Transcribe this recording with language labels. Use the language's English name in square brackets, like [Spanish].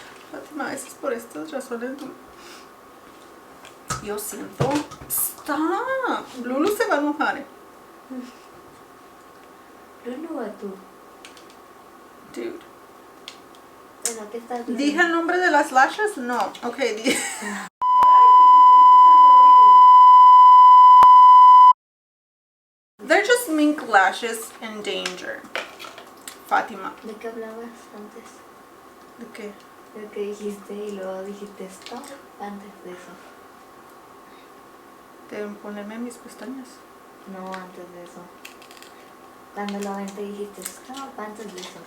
[Spanish] Fátima, a veces por estas razones yo siento. [English] Stop. [Spanish] Lulu se va a mojar. ¿Lulu o tú? [English] Dude. [Spanish] Bueno, ¿qué estás diciendo? ¿Dije el nombre de las lashes? No. [English] Ok, They're just mink lashes in danger. [Spanish] Fátima. ¿De qué hablabas antes? ¿De qué? De que dijiste y luego dijiste [English] stop [Spanish] antes de eso. De ponerme mis pestañas. No, antes de eso. Cuando lo aventé dijiste [English] stop [Spanish] antes de eso.